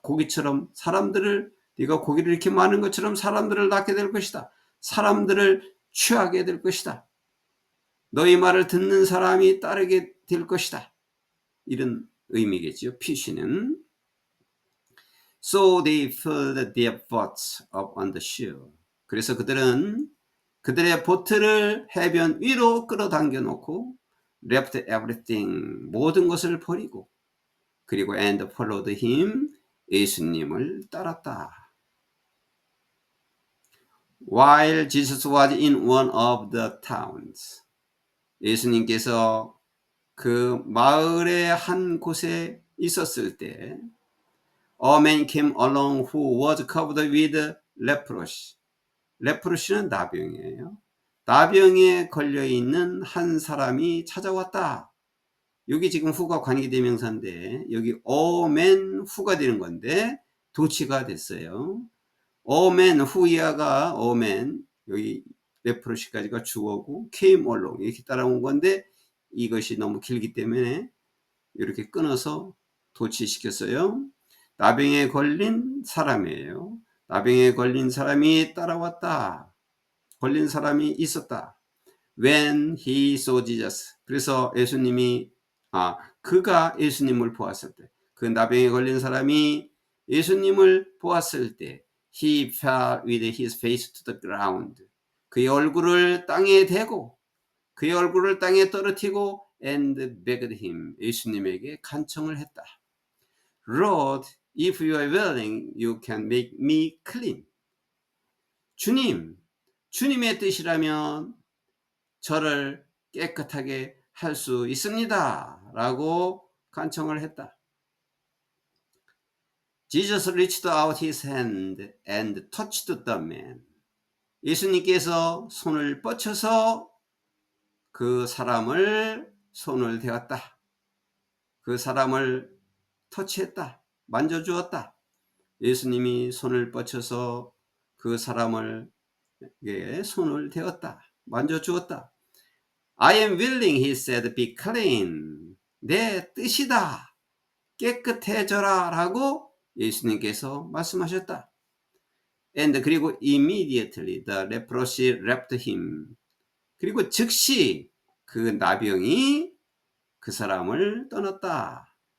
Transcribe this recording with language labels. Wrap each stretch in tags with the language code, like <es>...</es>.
<ko>고기처럼 네가 고기를 이렇게 많은 것처럼 사람들을 낚게 될 것이다. 사람들을 취하게 될 것이다. 너희 말을 듣는 사람이 따르게 될 것이다. 이런 의미겠죠. 피시는.</ko> <en>So they filled their boats up on the shore.</en> <ko>그래서 그들은 그들의 보트를 해변 위로 끌어당겨 놓고</ko> <en>left everything,</en> <ko>모든 것을 버리고, 그리고</ko> <en>and followed him,</en> <ko>예수님을 따랐다.</ko> <en>While Jesus was in one of the towns.</en> <ko>예수님께서 그 마을의 한 곳에 있었을 때</ko> <en>A man came along who was covered with leprosy.</en> <ko>레프로시는 나병이에요. 나병에 걸려있는 한 사람이 찾아왔다. 여기 지금 후가 관계대명사인데 여기 a man who가 되는 건데 도치가 됐어요. a man who야가 a man, 여기 레프로시까지가 주어고</ko> <en>came along</en> <ko>이렇게 따라온 건데 이것이 너무 길기 때문에 이렇게 끊어서 도치시켰어요. 나병에 걸린 사람이에요. 나병에 걸린 사람이 따라왔다. 걸린 사람이 있었다.</ko> <en>When he saw Jesus.</en> <ko>그래서 예수님이 그가 예수님을 보았을 때, 그 나병에 걸린 사람이 예수님을 보았을 때</ko> <en>he fell with his face to the ground.</en> <ko>그의 얼굴을 땅에 대고 그의 얼굴을 땅에 떨어뜨리고</ko> <en>and begged him.</en> <ko>예수님에게 간청을 했다.</ko> <en>Lord, if you are willing, you can make me clean.</en> <ko>주님, 주님의 뜻이라면 저를 깨끗하게 할 수 있습니다. 라고 간청을 했다.</ko> <en>Jesus reached out his hand and touched the man.</en> <ko>예수님께서 손을 뻗쳐서 그 사람을 손을 대었다. 그 사람을 터치했다. 만져주었다. 예수님이 손을 뻗쳐서 그 사람을 손을 대었다. 만져주었다.</ko> <en>I am willing, he said, be clean.</en> <ko>내 뜻이다. 깨끗해져라 라고 예수님께서 말씀하셨다.</ko> <en>And</en> <ko>그리고</ko> <en>immediately the leprosy left him.</en> <ko>그리고 즉시 그 나병이 그 사람을 떠났다.</ko>